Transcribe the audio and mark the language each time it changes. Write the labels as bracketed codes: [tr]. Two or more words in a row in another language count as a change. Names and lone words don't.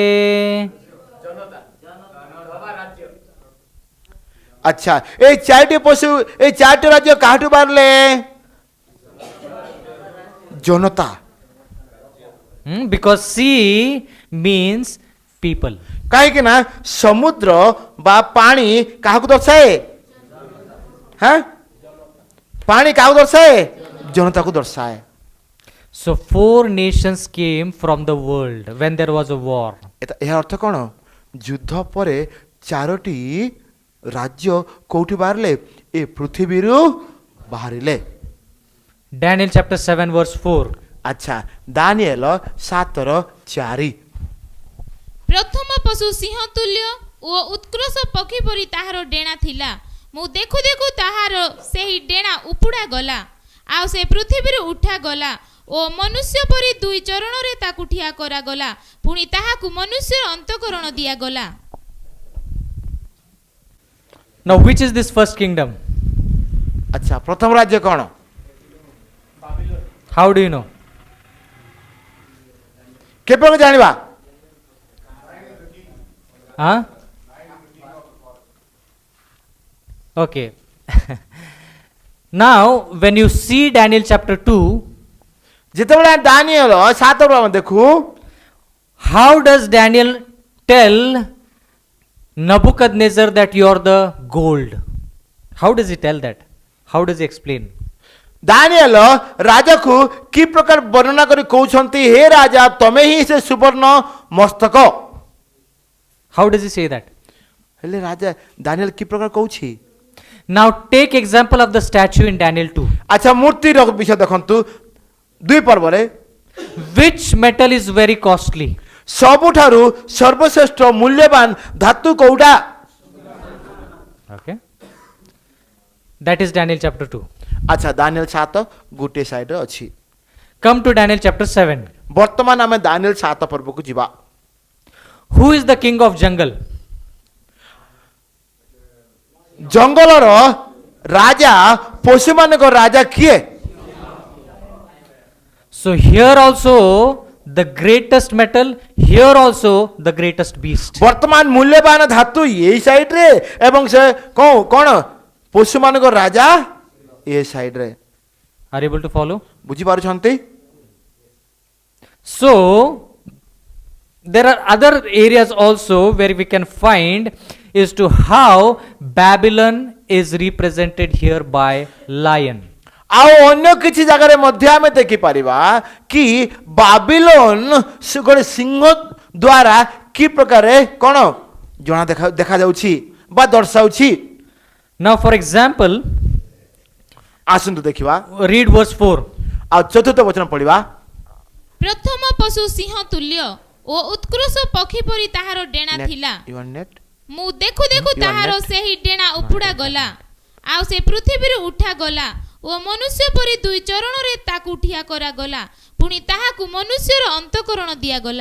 [or] ଆଚ୍ଛା ଏ 4ଟି ପଶୁ ଏ 4ଟି ରାଜ୍ୟ କାହାଠୁ ବାହାରିଲେ? ଜନତା। [en] Because sea means people. [or] କାହିଁକି ନା ସମୁଦ୍ର ବା ପାଣି କାହାକୁ ଦର୍ଶାଏ? ହଁ ପାଣି କାହାକୁ ଦର୍ଶାଏ? ଜନତାକୁ ଦର୍ଶାଏ। [en] So 4 nations came from the world when there was a war. [or] ଏହା ଅର୍ଥ କ'ଣ? ଯୁଦ୍ଧ ପରେ 4ଟି ରାଜ୍ୟ କୋଉଠି ବାହାରିଲେ? ଏ ପୃଥିବୀରୁ ବାହାରିଲେ। [en] Daniel chapter 7 verse 4. [or] ଆଚ୍ଛା ଦାନିଏଲ 7:4 ପ୍ରଥମ ପଶୁ ସିଂହ ତୁଲ୍ୟ ଓ ଉତ୍କର୍ଷ ପକ୍ଷୀ ପରି ତାହାର ଡେଣା ଥିଲା। ମୁଁ ଦେଖୁ ଦେଖୁ ତାହାର ସେହି ଡେଣା ଉପୁଡ଼ା ଗଲା, ଆଉ ସେ ପୃଥିବୀରୁ ଉଠାଗଲା ଓ ମନୁଷ୍ୟ ପରି 2 ଚରଣରେ ତାକୁ ଠିଆ କରାଗଲା। ପୁଣି ତାହାକୁ ମନୁଷ୍ୟର ଅନ୍ତଃକରଣ ଦିଆଗଲା। [en] Now which is this first kingdom? [or] ଆଚ୍ଛା ପ୍ରଥମ ରାଜ୍ୟ କ'ଣ? [en] How do you know? [or] କେବେ ଜାଣିବା? [en] Huh? Okay. Now, when you see Daniel chapter 2, [or] ଯେତେବେଳେ ଦାନିଏଲ 7 ଆମେ ଦେଖୁ [en] how does Daniel tell Nebuchadnezzar that you are the gold? How does he tell that? How does he explain? [or] ଦାନିଏଲ ରାଜାକୁ କି ପ୍ରକାର ବର୍ଣ୍ଣନା କରି କହୁଛନ୍ତି ହେ ରାଜା ତମେ ହିଁ ସେ ସୁବର୍ଣ୍ଣ ମସ୍ତକ। [en] How does he say that? [or] ହେଲେ ରାଜା ଦାନିଏଲ କି ପ୍ରକାର କହୁଛି? [en] Now take example of the statue in Daniel 2. [or] ଆଚ୍ଛା ମୂର୍ତ୍ତିର ବିଷୟ ଦେଖନ୍ତୁ 2 ପର୍ବରେ [en] Which metal is very costly? [or] ସବୁଠାରୁ ସର୍ବଶ୍ରେଷ୍ଠ ମୂଲ୍ୟବାନ ଧାତୁ କୋଉଟା? [en] Okay. That is Daniel chapter 2. [or] ଆଚ୍ଛା ଦାନିଏଲ 7 ଗୋଟିଏ ସାଇଡରେ ଅଛି। [en] Come to Daniel chapter 7. [or] ବର୍ତ୍ତମାନ ଆମେ ଦାନିଏଲ 7 ପର୍ବକୁ ଯିବା। [en] Who is the king of jungle? [or] ଜଙ୍ଗଲର ରାଜା ପଶୁମାନଙ୍କ ରାଜା କିଏ? [en] So here also the greatest metal, here also the greatest beast. [or] ବର୍ତ୍ତମାନ ମୂଲ୍ୟବାନ ଧାତୁ ଏଇ ସାଇଡରେ ଏବଂ ସେ କଣ ପଶୁମାନଙ୍କ ରାଜା ଏ ସାଇଡରେ। [en] Are you able to follow? [or] ବୁଝିପାରୁଛନ୍ତି? [en] So there are other areas also where we can find is to how Babylon is represented here by lion. [or] ଆଉ ଅନ୍ୟ କିଛି ଜାଗାରେ ମଧ୍ୟ ଆମେ ଦେଖିପାରିବା କି ବାବିଲୋନ ଗୋଟେ ସିଂହ ଦ୍ୱାରା କି ପ୍ରକାରେ କଣ ଜଣା ଦେଖାଯାଉଛି ବା ଦର୍ଶାଉଛି। [en] Now for example, [or] ଆସନ୍ତୁ ଦେଖିବା [en] read verse 4. [or] ଆଉ 4th ବଚନ ପଢିବା। ପ୍ରଥମ ପଶୁ ସିଂହ ତୁଲ୍ୟ ଓ ଉତ୍କୃଷ୍ଟ ପକ୍ଷୀ ପରି ତାହାର ଡେଣା ଥିଲା। ମୁଁ ଦେଖୁ ଦେଖୁ ତାହାର ସେହି ଡେଣା ଉପୁଡ଼ା ଗଲା ଆଉ ସେ ପୃଥିବୀରୁ ଉଠା ଗଲା ଓ ମନୁଷ୍ୟ ପରି 2 ଚରଣରେ ତାକୁ ଠିଆ କରାଗଲା ପୁଣି ତାହାକୁ ମନୁଷ୍ୟର ଅନ୍ତଃକରଣ ଦିଆଗଲା।